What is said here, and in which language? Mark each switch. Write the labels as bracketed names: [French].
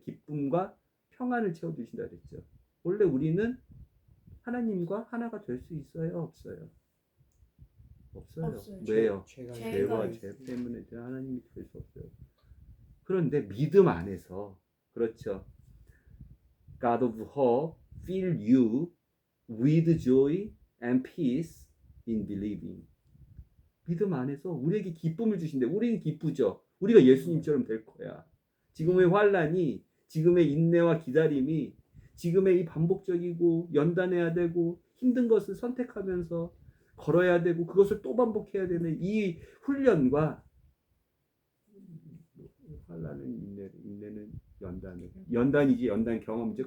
[Korean] 기쁨과 평안을 채워주신다 그랬죠. 원래 우리는 하나님과 하나가 될 수 있어요? 없어요? 없어요. 왜요? 죄가 죄 때문에 하나님이 될 수 없어요. 그런데 믿음 안에서 그렇죠. [English] God of hope fill you with joy and peace in believing. [Korean] 믿음 안에서 우리에게 기쁨을 주신대. 우리는 기쁘죠. 우리가 예수님처럼 될 거야. 지금의 환난이, 지금의 인내와 기다림이, 지금의 이 반복적이고 연단해야 되고 힘든 것을 선택하면서 걸어야 되고 그것을 또 반복해야 되는 이 훈련과 환난은 인내는 연단이지 연단 경험이죠.